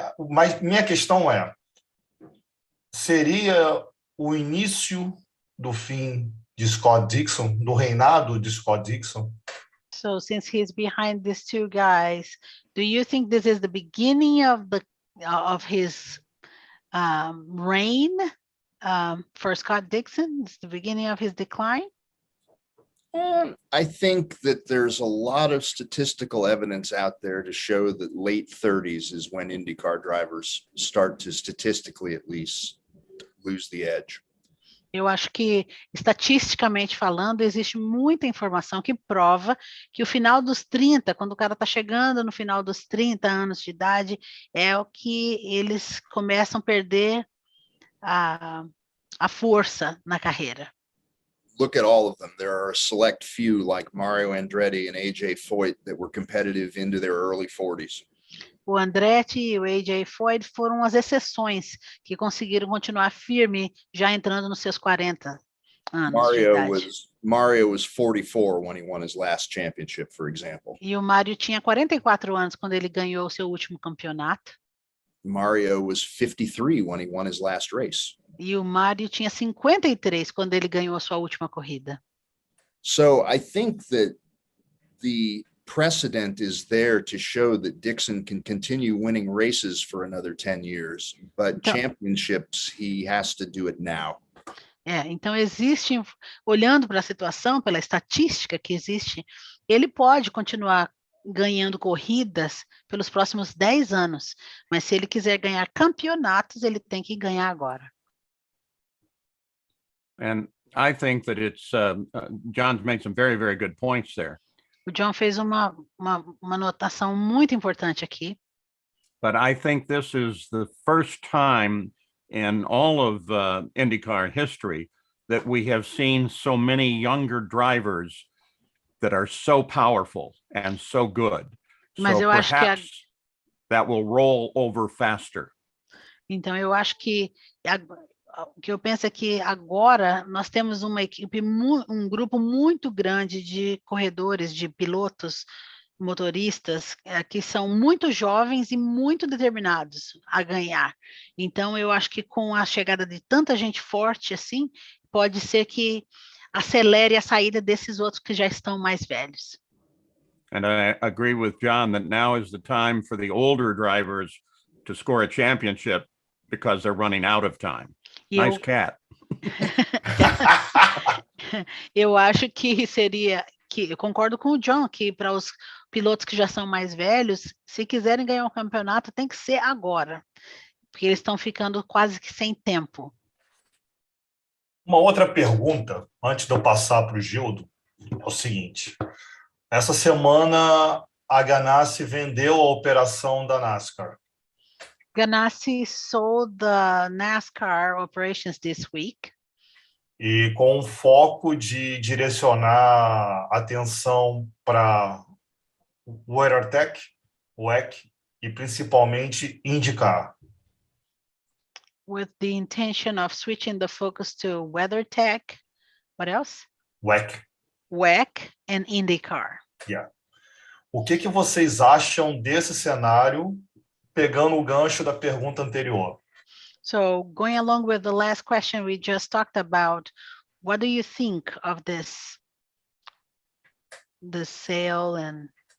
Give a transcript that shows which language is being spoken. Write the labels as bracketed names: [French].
[Portuguese] Mas minha questão é, seria o início do fim de Scott Dixon, do reinado de Scott Dixon? [English] So since he's behind these two guys, do you think this is the beginning of his reign for Scott Dixon? It's the beginning of his decline? I think that there's a lot of statistical evidence out there to show that late 30s is when IndyCar drivers start to, statistically at least, lose the edge. [Portuguese] Eu acho que, estatisticamente falando, existe muita informação que prova que o final dos 30, quando o cara está chegando no final dos 30 anos de idade, é o que eles começam a perder a força na carreira. [English] look at all of them. There are a select few like Mario Andretti and AJ Foyt that were competitive into their early 40s. [Portuguese] O Andretti e o AJ Foyt foram as exceções que conseguiram continuar firme já entrando nos seus 40 anos de idade. [English] Mario was 44 when he won his last championship, for example. [Portuguese] E o Mário tinha 44 anos quando ele ganhou o seu último campeonato. [English] Mario was 53 when he won his last race. [Portuguese] E o Mário tinha 53 quando ele ganhou a sua última corrida. [English] So I think that the precedent is there to show that Dixon can continue winning races for another 10 years, but championships, he has to do it now. [Portuguese] Então existe, olhando para a situação, pela estatística que existe, ele pode continuar ganhando corridas pelos próximos 10 anos, mas se ele quiser ganhar campeonatos, ele tem que ganhar agora. [English] And I think that it's, John's made some very, very good points there. [Portuguese] O John fez uma anotação muito importante aqui. [English] But I think this is the first time in all of IndyCar history that we have seen so many younger drivers that are so powerful and so good. [Portuguese] Mas [English] so perhaps that will roll over faster. [Portuguese] Então eu acho que o que eu penso é que agora nós temos uma equipe, um grupo muito grande de corredores, de pilotos, motoristas, que são muito jovens e muito determinados a ganhar. Então, eu acho que com a chegada de tanta gente forte assim, pode ser que acelere a saída desses outros que já estão mais velhos. [English] And I agree with John that now is the time for the older drivers to score a championship because they're running out of time. Nice cat. [Portuguese] Eu acho que eu concordo com o John, que para os pilotos que já são mais velhos, se quiserem ganhar um campeonato, tem que ser agora, porque eles estão ficando quase que sem tempo. Uma outra pergunta, antes de eu passar para o Gildo, é o seguinte. Essa semana, a Ganassi vendeu a operação da NASCAR. [English] Ganassi sold the NASCAR operations this week. [Portuguese] E com o foco de direcionar atenção para WeatherTech, WEC, e principalmente IndyCar. [English] With the intention of switching the focus to WeatherTech, what else? WEC. WEC and IndyCar. Yeah. [Portuguese] O que vocês acham desse cenário, pegando o gancho da pergunta anterior? [English] So, going along with the last question we just talked about, what do you think of this sale and